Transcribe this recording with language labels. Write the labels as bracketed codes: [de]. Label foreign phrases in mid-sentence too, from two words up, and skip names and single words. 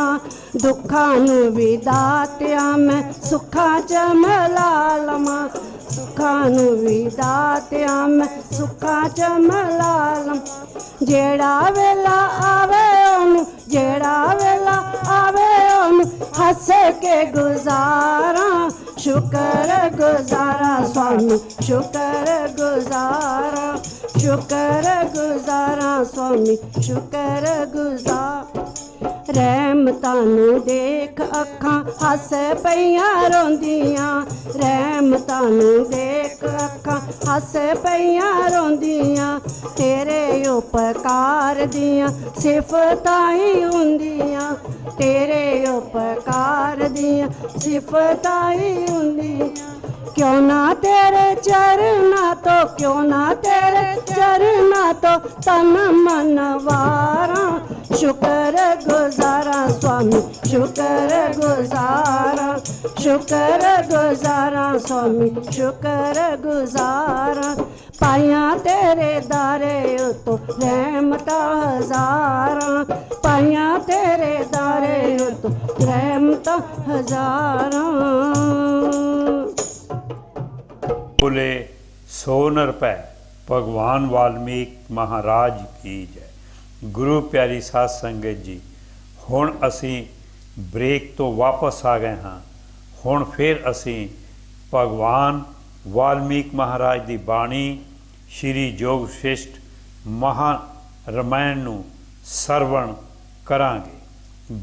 [pa] ਦੁੱਖਾਂ ਨੂੰ ਭੀ ਦਾਤਿਆ ਮੈਂ ਸੁੱਖਾਂ 'ਚ ਮਿਲਾ ਲਵਾਂ, ਸੁੱਖਾਂ ਨੂੰ ਭੀ ਦਾਤਿਆ ਮੈਂ ਸੁੱਖਾਂ 'ਚ ਮਿਲਾ ਲਵਾਂ। ਜਿਹੜਾ ਵੇਲਾ ਆਵੇ ਉਹਨੂੰ, ਜਿਹੜਾ ਵੇਲਾ ਆਵੇ ਉਹਨੂੰ ਹੱਸ ਕੇ ਗੁਜ਼ਾਰਾਂ। ਸ਼ੁਕਰ ਗੁਜ਼ਾਰਾਂ ਸੁਆਮੀ ਸ਼ੁਕਰ ਗੁਜ਼ਾਰਾਂ, ਸ਼ੁਕਰ ਗੁਜ਼ਾਰਾਂ ਸੁਆਮੀ ਸ਼ੁਕਰ ਗੁਜ਼ਾਰਾਂ। ਰਹਿਮਤਾਂ ਨੂੰ ਦੇਖ ਅੱਖਾਂ ਹੱਸ ਪਈਆਂ ਰੋਂਦੀਆਂ, ਰਹਿਮਤਾਂ ਨੂੰ ਦੇਖ ਅੱਖਾਂ ਹੱਸ ਪਈਆਂ ਰੋਂਦੀਆਂ। ਤੇਰੇ ਉਪਕਾਰ ਦੀਆਂ ਸਿਫ਼ਤਾਂ ਹੀ ਹੁੰਦੀਆਂ, ਤੇਰੇ ਉਪਕਾਰ ਦੀਆਂ ਸਿਫ਼ਤਾਂ ਹੀ ਹੁੰਦੀਆਂ। ਕਿਉਂ ਨਾ ਤੇਰੇ ਚਰਨਾਂ ਤੋਂ, ਕਿਉਂ ਨਾ ਤੇਰੇ ਚਰਨਾਂ ਤੋਂ ਤਨ ਮਨ ਵਾਰਾਂ। ਸ਼ੁਕਰ ਗੁਜ਼ਾਰਾਂ ਸੁਆਮੀ ਸ਼ੁਕਰ ਗੁਜ਼ਾਰਾਂ, ਸ਼ੁਕਰ ਗੁਜ਼ਾਰਾਂ ਸੁਆਮੀ ਸ਼ੁਕਰ ਗੁਜ਼ਾਰਾਂ। ਪਾਈਆਂ ਤੇਰੇ ਦੁਆਰੇ ਉੱਤੋਂ ਰਹਿਮਤਾਂ ਹਜ਼ਾਰਾਂ, ਪਾਈਆਂ ਤੇਰੇ ਦੁਆਰੇ ਉੱਤੋਂ ਰਹਿਮਤਾਂ ਹਜ਼ਾਰਾਂ। [hi] बोले 100 रुपए भगवान वाल्मीकि महाराज की जय। [pa] ਗੁਰੂ ਪਿਆਰੀ ਸਾਧ ਸੰਗਤ ਜੀ, ਹੁਣ ਅਸੀਂ ਬ੍ਰੇਕ ਤੋਂ ਵਾਪਸ ਆ ਗਏ ਹਾਂ। ਹੁਣ ਫਿਰ ਅਸੀਂ ਭਗਵਾਨ ਵਾਲਮੀਕਿ ਮਹਾਰਾਜ ਕੀ ਬਾਣੀ ਸ੍ਰੀ ਯੋਗ ਸ਼੍ਰੇਸ਼ਠ ਮਹਾ ਰਾਮਾਇਣ ਨੂੰ ਸਰਵਣ ਕਰਾਂਗੇ।